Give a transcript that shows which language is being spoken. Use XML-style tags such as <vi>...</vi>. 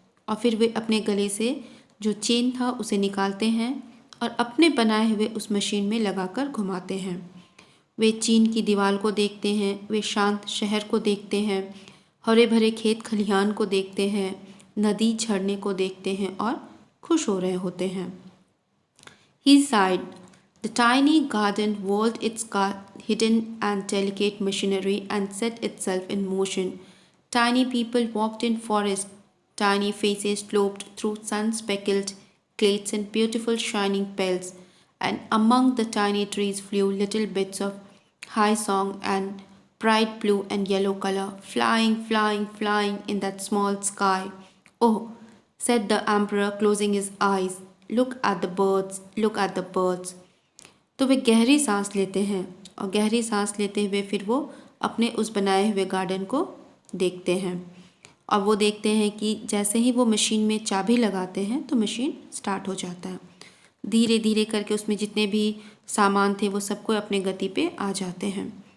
<hi>और फिर वे अपने गले से जो चेन था उसे निकालते हैं और अपने बनाए हुए उस मशीन में लगाकर घुमाते हैं। वे चीन की दीवार को देखते हैं, वे शांत शहर को देखते हैं, हरे भरे खेत खलिहान को देखते हैं, नदी झरने को देखते हैं और खुश हो रहे होते हैं।</hi> <en>He sighed. The tiny garden whirled its hidden and delicate machinery and set itself in motion. Tiny people walked in forest. Tiny faces sloped through sun-speckled glades in beautiful shining pelts, and among the tiny trees flew little bits of high song and bright blue and yellow color, flying, flying, flying in that small sky. Oh, said the emperor, closing his eyes. Look at the birds, look at the birds.</en> <hi>तो वे गहरी सांस लेते हैं और गहरी सांस लेते हुए फिर वो अपने उस बनाए हुए गार्डन को देखते हैं और वो देखते हैं कि जैसे ही वो मशीन में चाबी लगाते हैं तो मशीन स्टार्ट हो जाता है। धीरे धीरे करके उसमें जितने भी सामान थे वो सबको अपने गति पे आ जाते हैं।</hi>